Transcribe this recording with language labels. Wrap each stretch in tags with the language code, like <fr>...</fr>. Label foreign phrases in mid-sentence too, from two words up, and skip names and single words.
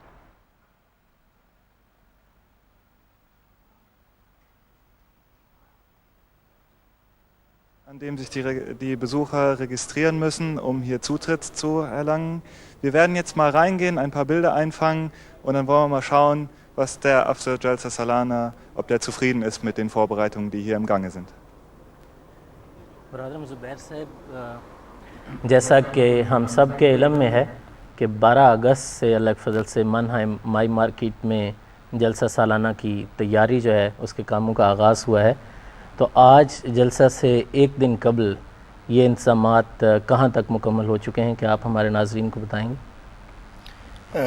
<de>An dem sich die Besucher registrieren müssen, um hier Zutritt zu erlangen. Wir werden jetzt mal reingehen, ein paar Bilder einfangen und dann wollen wir mal schauen, was der</de> <ur>افسر جلسہ سالانہ,</ur> <de>ob der zufrieden ist mit den Vorbereitungen, die hier im Gange sind.</de> <ur>جیسا کہ ہم سب کے علم میں ہے کہ 12 اگست سے اللہ کے فضل سے Mannheim مائی مارکیٹ میں جلسہ سالانہ کی تیاری جو ہے اس کے کاموں کا آغاز ہوا ہے. تو آج جلسہ سے ایک دن قبل یہ انتظامات کہاں تک مکمل ہو چکے ہیں کہ آپ ہمارے ناظرین کو بتائیں گے?</ur>